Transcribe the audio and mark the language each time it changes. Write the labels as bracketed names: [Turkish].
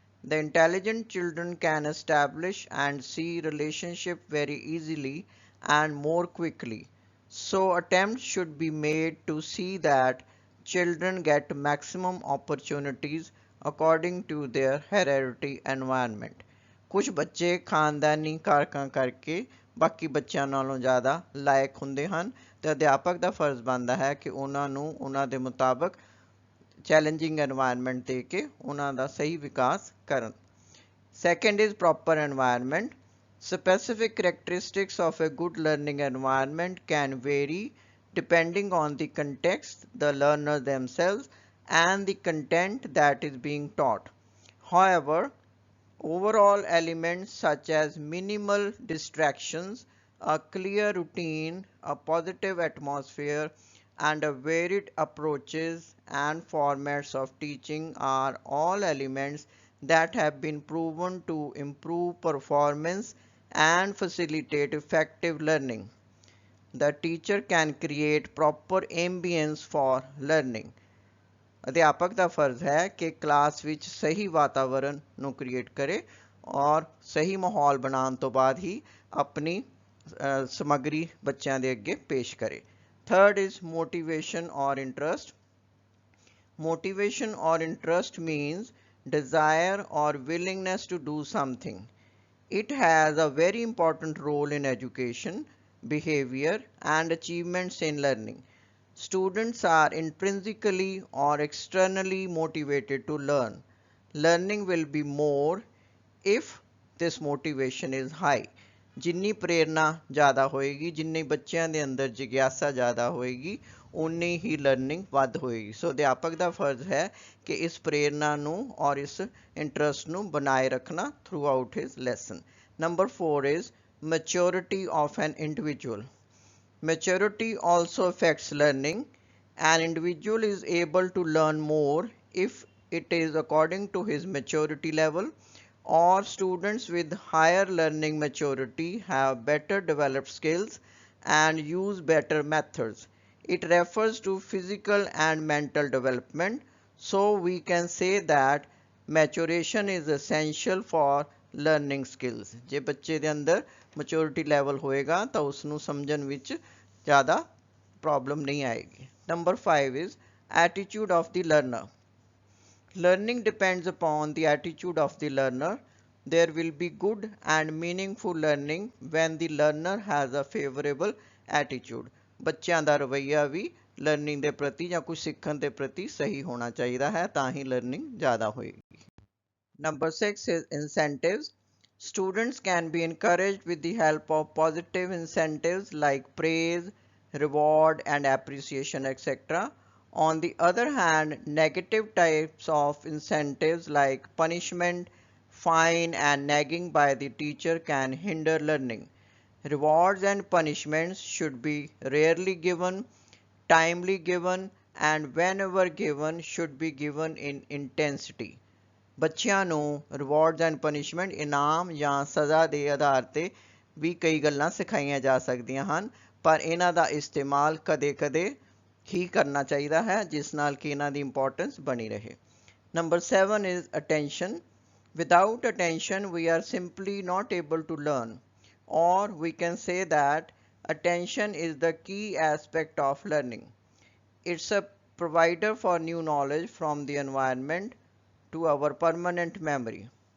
[English] The intelligent children can establish and see relationship very easily and more quickly. So attempts should be made to see that children get maximum opportunities according to their hereditary environment. [Punjabi] ਕੁਝ ਬੱਚੇ ਖਾਨਦਾਨੀ ਕਾਰਕਾਂ ਕਰਕੇ ਬਾਕੀ ਬੱਚਿਆਂ ਨਾਲੋਂ ਜ਼ਿਆਦਾ ਲਾਇਕ ਹੁੰਦੇ ਹਨ ਤੇ ਅਧਿਆਪਕ ਦਾ ਫਰਜ਼ ਬਣਦਾ ਹੈ ਕਿ ਉਹਨਾਂ ਨੂੰ ਉਹਨਾਂ ਦੇ ਮੁਤਾਬਕ ਚੈਲੰਜਿੰਗ এনवायरमेंट ਦੇ ਕੇ ਉਹਨਾਂ ਦਾ ਸਹੀ ਵਿਕਾਸ ਕਰਨ। [English] Second is proper environment. Specific characteristics of a good learning environment can vary depending on the context, the learner themselves, and the content that is being taught. However, overall elements such as minimal distractions, a clear routine, a positive atmosphere, and a varied approaches and formats of teaching are all elements that have been proven to improve performance and facilitate effective learning. The teacher can create proper ambience for learning. [Punjabi] ਅਧਿਆਪਕ ਦਾ ਫਰਜ਼ ਹੈ ਕਿ class ਵਿੱਚ ਸਹੀ ਵਾਤਾਵਰਣ ਨੂੰ create ਕਰੇ ਔਰ ਸਹੀ ਮਾਹੌਲ ਬਣਾਉਣ ਤੋਂ ਬਾਅਦ ਹੀ ਆਪਣੀ ਸਮੱਗਰੀ ਬੱਚਿਆਂ ਦੇ ਅੱਗੇ ਪੇਸ਼ ਕਰੇ। [English] Third is motivation or interest. Motivation or interest means desire or willingness to do something. It has a very important role in education, behavior, and achievements in learning. Students are intrinsically or externally motivated to learn. learning will be more if this motivation is high। [Punjabi] ਜਿੰਨੀ ਪ੍ਰੇਰਨਾ ਜ਼ਿਆਦਾ ਹੋਏਗੀ, ਜਿੰਨੀ ਬੱਚਿਆਂ ਦੇ ਅੰਦਰ ਜਿਗਿਆਸਾ ਜ਼ਿਆਦਾ ਹੋਏਗੀ, ਉਨੀ ਹੀ ਲਰਨਿੰਗ ਵੱਧ ਹੋਏਗੀ। ਸੋ ਅਧਿਆਪਕ ਦਾ ਫਰਜ਼ ਹੈ ਕਿ ਇਸ ਪ੍ਰੇਰਨਾ ਨੂੰ ਔਰ ਇਸ ਇੰਟਰਸਟ ਨੂੰ ਬਣਾਏ ਰੱਖਣਾ [English] Throughout his lesson. Number 4 is maturity of an individual। Maturity also affects learning. An individual is able to learn more if it is according to his maturity level, or students with higher learning maturity have better developed skills and use better methods. It refers to physical and mental development. So we can say that maturation is essential for learning skills। [Punjabi] ਜੇ ਬੱਚੇ ਦੇ ਅੰਦਰ maturity level ਹੋਏਗਾ ਤਾਂ ਉਸ ਨੂੰ ਸਮਝਣ ਵਿੱਚ ਜ਼ਿਆਦਾ ਪ੍ਰੋਬਲਮ ਨਹੀਂ ਆਏਗੀ। [English] Number 5 is attitude of the learner। Learning depends upon the attitude of the learner. There will be good and meaningful learning when the learner has a favorable attitude। [Punjabi] ਬੱਚਿਆਂ ਦਾ ਰਵੱਈਆ ਵੀ ਲਰਨਿੰਗ ਦੇ ਪ੍ਰਤੀ ਜਾਂ ਕੁਝ ਸਿੱਖਣ ਦੇ ਪ੍ਰਤੀ ਸਹੀ ਹੋਣਾ ਚਾਹੀਦਾ ਹੈ, ਤਾਂ ਹੀ ਲਰਨਿੰਗ ਜ਼ਿਆਦਾ ਹੋਏਗੀ। [English] Number 6 is incentives। Students can be encouraged with the help of positive incentives like praise, reward, and appreciation, etc. On the other hand, negative types of incentives like punishment, fine, and nagging by the teacher can hinder learning. Rewards and punishments should be rarely given, timely given, and whenever given should be given in intensity। [Punjabi] ਬੱਚਿਆਂ ਨੂੰ [English] rewards and punishment [Punjabi] ਇਨਾਮ ਜਾਂ ਸਜ਼ਾ ਦੇ ਆਧਾਰ ਤੇ ਵੀ ਕਈ ਗੱਲਾਂ ਸਿਖਾਈਆਂ ਜਾ ਸਕਦੀਆਂ ਹਨ, ਪਰ ਇਹਨਾਂ ਦਾ ਇਸਤੇਮਾਲ ਕਦੇ-ਕਦੇ ਹੀ ਕਰਨਾ ਚਾਹੀਦਾ ਹੈ ਜਿਸ ਨਾਲ ਕਿ ਇਹਨਾਂ ਦੀ ਇੰਪੋਰਟੈਂਸ ਬਣੀ ਰਹੇ। [English] Number 7 is attention। Without attention we are simply not able to learn, or we can say that attention is the key aspect of learning। It's a provider for new knowledge from the environment to our permanent memory।